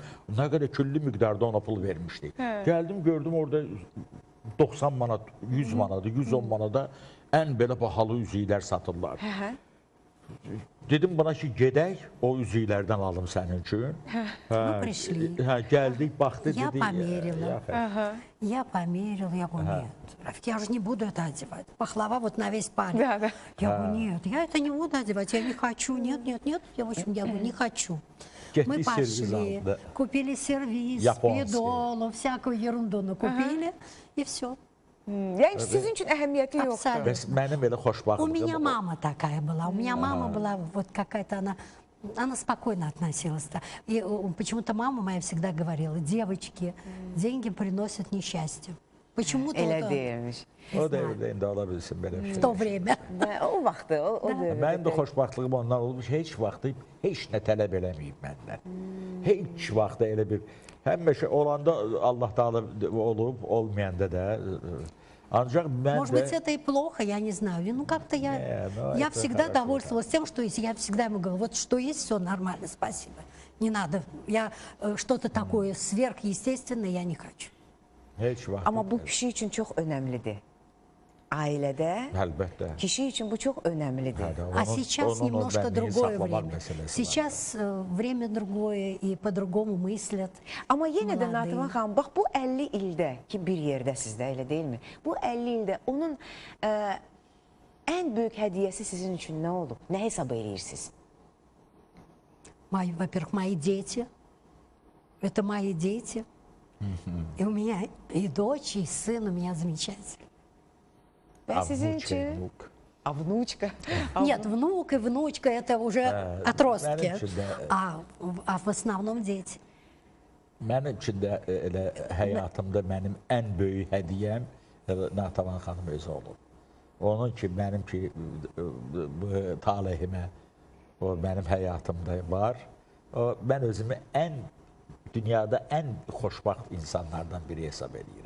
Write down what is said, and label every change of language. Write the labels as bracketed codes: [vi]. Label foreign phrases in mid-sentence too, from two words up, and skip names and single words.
[az] Nə qədər küllü miqdarda ona pul vermişdik. Gəldim, gördüm orada 90 manat, 100 manatı, 110 manada ən belə bahalı üzüklər satırlar. Dedim buna ki, gedək, o üzüklərdən alım sənin üçün. Gəldik, baxdı, dedi. [ru] Я померила, я говорю, нет, я же не буду это одевать. Пахлава вот на весь палец. Я говорю, нет, я это не буду одевать, я не хочу, нет, я в общем, я говорю, не хочу. Мы пошли, купили сервиз, пидолу, всякую ерунду накупили, и все. [az] Yəni sizin üçün əhəmiyyəti yoxdur. [ru] Абсолютно. [az] Bəs mənim elə [ru] У [az] xoşbaxtlığım [ru] меня мама такая была. У меня мама была вот какая-то, она спокойно относилась. И почему-то мама моя всегда говорила, девочки, деньги приносят несчастье. Почему-то [az] Elə [ru] вот, [az] deyilmiş. o dövrdə indi ola bilsin belə bir [ru] в [az] şey. [ru] то время. [az] Və o vaxtı, o dövrdə. Mənim də xoşbaxtlığım ondan olmuş, heç vaxtı heç nə tələb eləməyib məndən. Heç vaxtı elə bir, həmişə olanda Allah Taala olub, olmayanda da. Ancaq mən [ru] Может быть, это и плохо, я не знаю. Ну, как-то я это всегда хорошо, довольствовалась тем, что есть. Я всегда ему говорила, вот что есть, все нормально, спасибо. Не надо. Я что-то такое сверхъестественное я не хочу. [az] heç vaxt. Amma bu kişi üçün çox önəmlidir. Ailədə Əlbəttə. kişi üçün bu çox önəmlidir. [ru] А сейчас немножко другое время. [az] Məsələsi [ru] Сейчас время другое, и по-другому мыслят. [az] Amma yenə də Bunlar Nativan deyil. xanım, bax bu 50 ildə ki bir yerdəsiz də, elə deyilmi? Bu 50 ildə onun ən böyük hədiyyəsi sizin üçün nə olub? Nə hesab edirsiniz? [ru] Во-первых, мои дети. Это мои дети. И у меня и дочь, и сын у меня замечательный. [az] Və sizin Avnuçka, üçün? vnuk. Avnuçka. [ru] Нет, внук и внучка это уже отростки. [az] Mənim üçün də, [ru] А в основном дети. [az] mənim üçün də elə həyatımda mənim ən böyük hədiyyəm Natavan xanım özü olub. Onun ki, mənim ki, bu talihimə, o mənim həyatımda var. Mən özümü dünyada ən xoşbaxt insanlardan biri hesab edirəm.